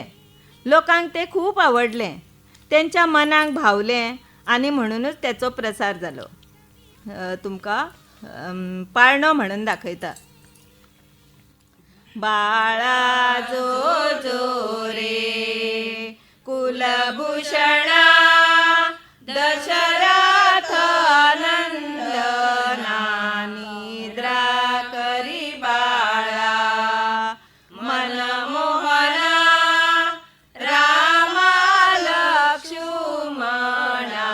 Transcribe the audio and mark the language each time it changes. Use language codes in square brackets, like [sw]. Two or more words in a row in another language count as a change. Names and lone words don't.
[kok] लोकांक ते खूब आवडले, त्यांच्या मनाक भावले आनी म्हणूनच त्याचो प्रसार जालो. तुमकां पाळणो म्हणून दाखयता. [mr] बाळा जो जो रे कुलभूषणा दशरथ नंदना निद्रा करी बाळा मनमोहना रामा लक्ष्मणा.